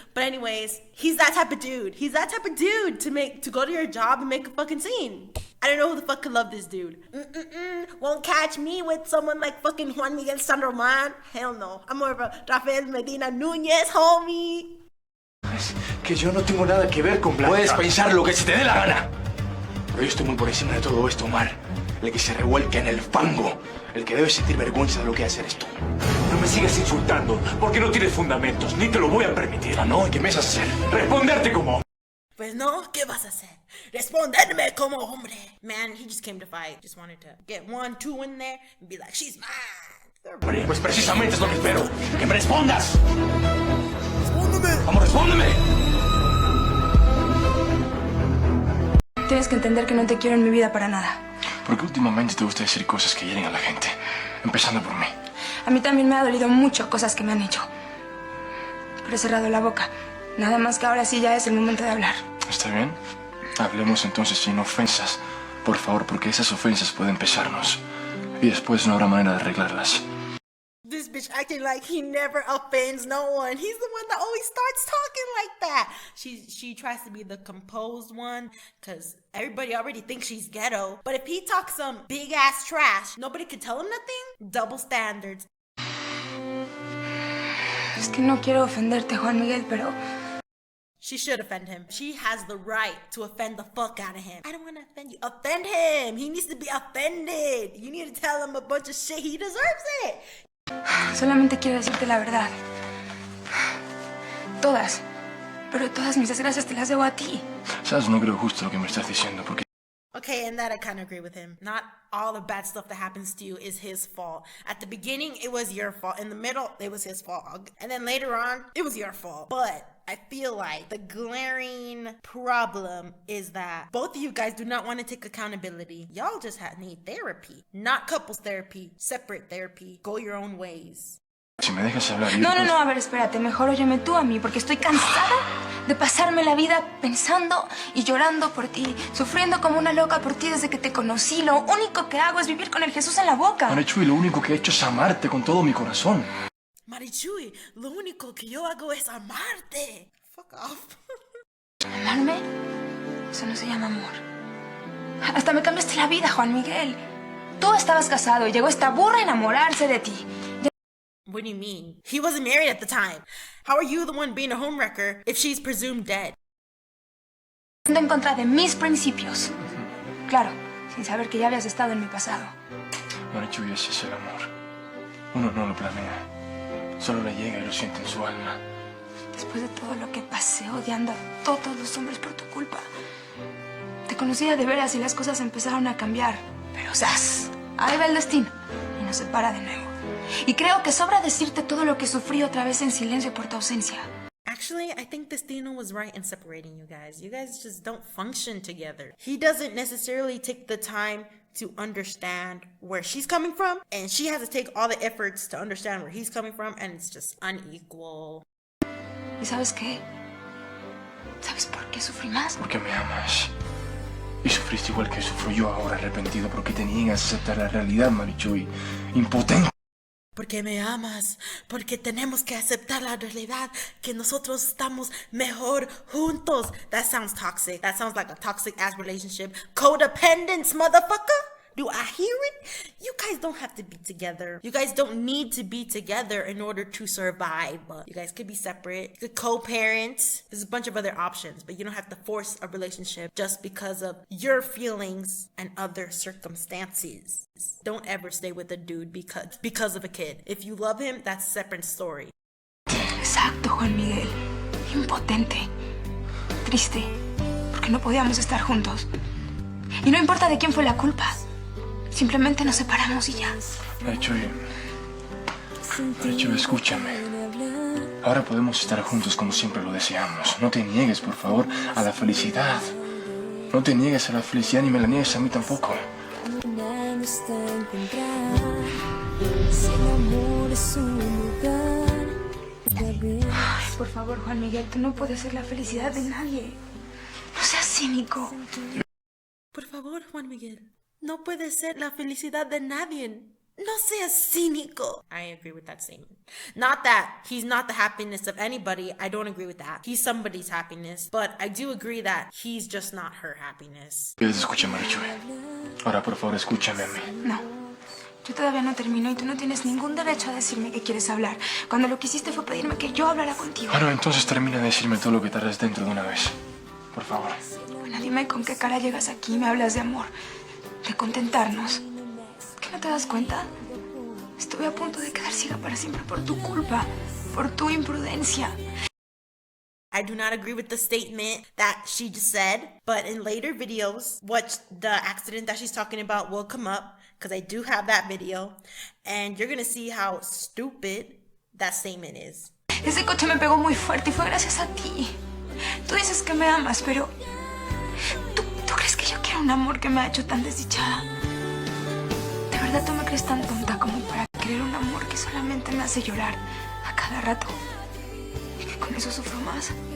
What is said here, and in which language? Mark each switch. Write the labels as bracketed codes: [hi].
[en] But anyways, he's that type of dude. He's that type of dude to go to your job and make a fucking scene. I don't know who the fuck could love this dude. Won't catch me with someone like fucking Juan Miguel San Roman. Hell no. I'm more of a Rafael Medina Nunez, homie. [es] Es que yo no tengo nada que ver con Blanca. Puedes pensar lo que se te dé la gana. Pero yo estoy muy por encima de todo esto, Omar. El que se revuelca en el fango. El que debe sentir vergüenza de lo que hace eres tú. No me sigas insultando, porque no tienes fundamentos, ni te lo voy a permitir. Ah, no, ¿y qué me vas a hacer? Responderte como... Pues no, ¿qué vas a hacer? Responderme como hombre. [en] Man, he just came to fight. Just wanted to get 1, 2 in there and be like, she's mine. [es] Pues precisamente es lo que espero. ¡Que me respondas! Respóndeme. ¡Vamos, respóndeme! Tienes que entender que no te quiero en mi vida para nada. Porque últimamente te gusta decir cosas que hieren a la gente. Empezando por mí. A mí también me ha dolido mucho cosas que me han hecho. Pero he cerrado la boca. Nada más que ahora sí ya es el momento de hablar. ¿Está bien? Hablemos entonces sin ofensas. Por favor, porque esas ofensas pueden pesarnos. Y después no habrá manera de arreglarlas. [en] This bitch acting like he never offends no one. He's the one that always starts talking like that. She tries to be the composed one because everybody already thinks she's ghetto. But if he talks some big ass trash, nobody can tell him nothing. Double standards. [es] Es que no quiero ofenderte, Juan Miguel, pero... [en] She should offend him. She has the right to offend the fuck out of him. I don't want to offend you. Offend him. He needs to be offended. You need to tell him a bunch of shit. He deserves it. [es] Solamente quiero decirte la verdad. Todas. Pero todas mis desgracias te las debo a ti. Sabes, no creo justo lo que me estás diciendo, porque... [en] Okay, and that I kind of agree with him. Not all the bad stuff that happens to you is his fault. At the beginning, it was your fault. In the middle, it was his fault. And then later on, it was your fault. But I feel like the glaring problem is that both of you guys do not want to take accountability. Y'all just need therapy. Not couples therapy, separate therapy. Go your own ways. [es] Si me dejas hablar... No, a ver, espérate. Mejor óyeme tú a mí, porque estoy cansada de pasarme la vida pensando y llorando por ti, sufriendo como una loca por ti desde que te conocí. Lo único que hago es vivir con el Jesús en la boca. Marichuy, lo único que he hecho es amarte con todo mi corazón. Marichuy, lo único que yo hago es amarte. [en] Fuck off. [es] ¿Amarme? Eso no se llama amor. Hasta me cambiaste la vida, Juan Miguel. Tú estabas casado y llegó esta burra a enamorarse de ti. [en] What do you mean? He wasn't married at the time. How are you the one being a homewrecker if she's presumed dead? [es] En contra de mis principios. Claro, sin saber que ya habías estado en mi pasado. Marichuy, ese es el amor. Uno no lo planea. Solo le llega y lo siente en su alma. Después de todo lo que pasé odiando a todos los hombres por tu culpa, te conocía de veras y las cosas empezaron a cambiar. Pero ¡zas! Ahí va el destino y nos separa de nuevo. Y creo que sobra decirte todo lo que sufrí otra vez en silencio por tu ausencia. [en] Actually, I think Destino was right in separating you guys. You guys just don't function together. He doesn't necessarily take the time to understand where she's coming from, and she has to take all the efforts to understand where he's coming from, and it's just unequal. [es] ¿Y sabes qué? ¿Sabes por qué sufrí más? Porque me amas. Y sufriste igual que sufro yo ahora, arrepentido, porque te niegas a aceptar la realidad, Marichuy. Impotente. Porque me amas, porque tenemos que aceptar la realidad que nosotros estamos mejor juntos. [en] That sounds toxic. That sounds like a toxic ass relationship. Codependence, motherfucker. Do I hear it? You guys don't have to be together. You guys don't need to be together in order to survive. You guys could be separate. You could co-parent. There's a bunch of other options, but you don't have to force a relationship just because of your feelings and other circumstances. Don't ever stay with a dude because of a kid. If you love him, that's a separate story. [es] Exacto, Juan Miguel. Impotente. Triste. Porque no podíamos estar juntos. Y no importa de quién fue la culpa. Simplemente nos separamos y ya. Marichuy, escúchame. Ahora podemos estar juntos como siempre lo deseamos. No te niegues, por favor, a la felicidad. No te niegues a la felicidad ni me la niegues a mí tampoco. Ay, por favor, Juan Miguel, tú no puedes ser la felicidad de nadie. No seas cínico. Por favor, Juan Miguel. No puede ser la felicidad de nadie. No seas cínico. [en] I agree with that statement. Not that he's not the happiness of anybody. I don't agree with that. He's somebody's happiness. But I do agree that he's just not her happiness. [es] Escucha, Marichuy. Ahora, por favor, escúchame a mí. No. Yo todavía no termino y tú no tienes ningún derecho a decirme que quieres hablar. Cuando lo que hiciste fue pedirme que yo hablara contigo. Bueno, entonces termina de decirme todo lo que tardes dentro de una vez. Por favor. Bueno, dime con qué cara llegas aquí y me hablas de amor. De contentarnos. ¿Qué no te das cuenta? Estuve a punto de quedar ciega para siempre por tu culpa, por tu imprudencia. [en] I do not agree with the statement that she just said, but in later videos, the accident that she's talking about will come up, because I do have that video, and you're gonna see how stupid that statement is. [es] Ese coche me pegó muy fuerte y fue gracias a ti. Tú dices que me amas, pero... ¿Tú crees que yo quiero un amor que me ha hecho tan desdichada? ¿De verdad tú me crees tan tonta como para querer un amor que solamente me hace llorar a cada rato? Y que con eso sufro más.